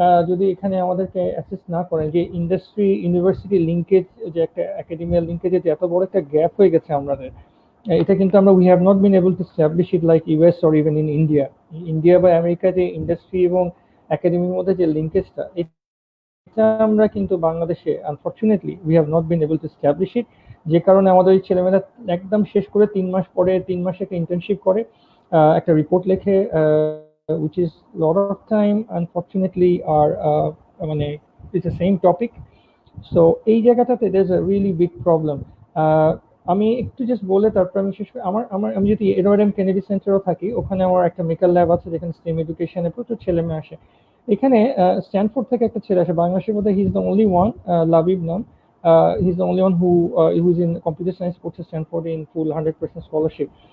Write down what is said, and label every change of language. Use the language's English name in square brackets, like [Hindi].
[Bangla] যদি এখানে আমাদেরকে অ্যাসেস না করেন, যে ইন্ডাস্ট্রি ইউনিভার্সিটি লিঙ্কেজ, যে একটা একাডেমিয়াল লিঙ্কেজে যে এত বড় একটা গ্যাপ হয়ে গেছে আমাদের, এটা কিন্তু আমরা [English] we have not been able to establish it like US or even in [Bangla] India বা আমেরিকা, যে ইন্ডাস্ট্রি এবং একাডেমির মধ্যে যে লিঙ্কেজটা, এটা আমরা কিন্তু বাংলাদেশে [English] Unfortunately we have not been able to establish it. [Bangla] যে কারণে আমাদের এই ছেলেমেয়েরা একদম শেষ করে 3 মাস পরে 3 মাসে একটা ইন্টার্নশিপ করে, একটা রিপোর্ট লেখে, [English] which is lot of time unfortunately are [Bangla] মানে [English] it's the same topic. So [Bangla] এই জায়গাটাতে [English] there's a really big problem. [Bangla] আমি একটু জাস্ট বলে তারপর আমি শেষ করি। আমি যদি এডওয়ার্ড এম কেনেডি সেন্টারও থাকি, ওখানে আমার একটা মেকার ল্যাব আছে যেখানে স্টেম এডুকেশনে প্রচুর ছেলে মেয়ে আসে। এখানে স্ট্যানফোর্ড থেকে একটা ছেলে আসে, বাংলাদেশের মধ্যে [English] he is the only one, [Bangla] Labib নাম। [English] he is the only one who is in computer science, [Bangla] পড়ছে স্ট্যানফোর্ডে [English] In full 100% scholarship.